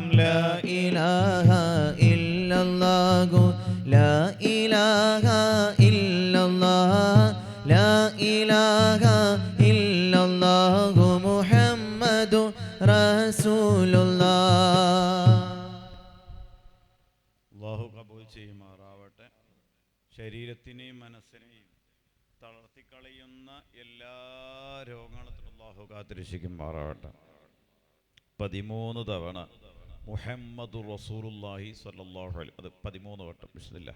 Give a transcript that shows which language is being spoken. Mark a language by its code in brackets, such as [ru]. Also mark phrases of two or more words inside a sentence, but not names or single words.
[ar] لا إله إلا الله لا إله إلا الله لا إله إلا الله محمد رسول الله [ml] അല്ലാഹു കബൂൽ ചെയ്യുമാറാവട്ടെ. ശരീരത്തിനെയും മനസ്സിനെയും തളർത്തിക്കളയുന്ന എല്ലാ രോഗങ്ങളും അല്ലാഹു കാത്തിരക്ഷിക്കുമാറാവട്ടെ. 13 തവണ [ar] محمد رسول الله صلى الله عليه, [ml] അത് 13 വട്ടം ബിസ്മില്ലാഹ്.